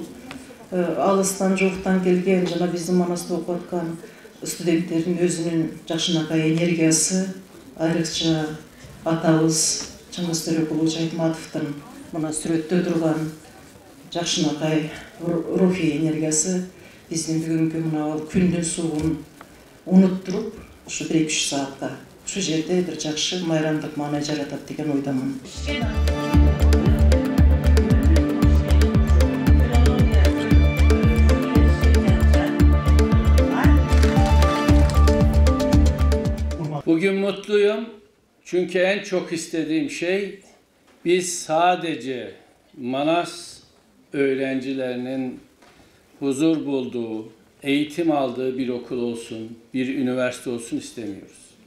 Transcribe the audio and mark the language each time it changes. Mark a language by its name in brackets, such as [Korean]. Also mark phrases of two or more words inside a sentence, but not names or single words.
[Kyrgyz] алыстан жууктан келген жана биздин Манаста окуп аткан студенттердин өзүнүн жакшынакай энергиясы, айрыкча атабыз Чыңгыз Төрөкулович Айтматовдун мына сүрөттө турган жакшынакай рухий энергиясы биздин бүгүнкү мына күндүн суугун унуттуруп, ушу 1-2 саатка ушу жерде бир жакшы майрамдык маанай жаратат деген ойдомун. [Turkish] Bugün mutluyum çünkü en çok istediğim şey biz sadece Manas öğrencilerinin huzur bulduğu, eğitim aldığı bir okul olsun, bir üniversite olsun istemiyoruz.